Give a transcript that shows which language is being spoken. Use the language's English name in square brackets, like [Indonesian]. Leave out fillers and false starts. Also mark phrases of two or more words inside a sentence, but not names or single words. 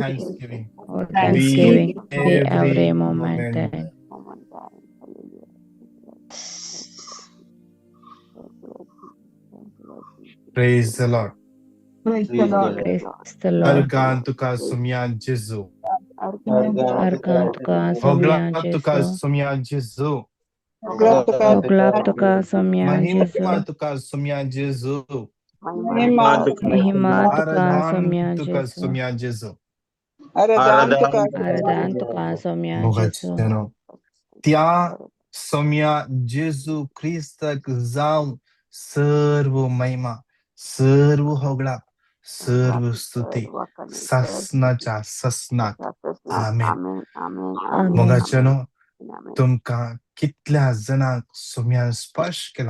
[English] thanksgiving all be thanksgiving be every every moment moment. thine. Praise the Lord. Praise the Lord. Praise the हर Lord. [Konkani] गान तुका सुम्या जेजू Arkan tuka somia Oglap tuka Jesu. somia Jesu. Oglap tuka somia Mahima Jesu. tuka somia Jesu. Mahima tuka Aradhan somia tuka Jesu. somia Jesu. Aradan tuka somia Jesu. Bogaceno. त्या सौम्या जेजू ख्रिस्तक जाऊन सर्व महिमा, सर्व होगळा, सर्व स्तुती ससनाच्या ससनात. आमेन. Amen. मोगाचनो तुमका कितल्या जणांक सौम्यान स्पर्श केला.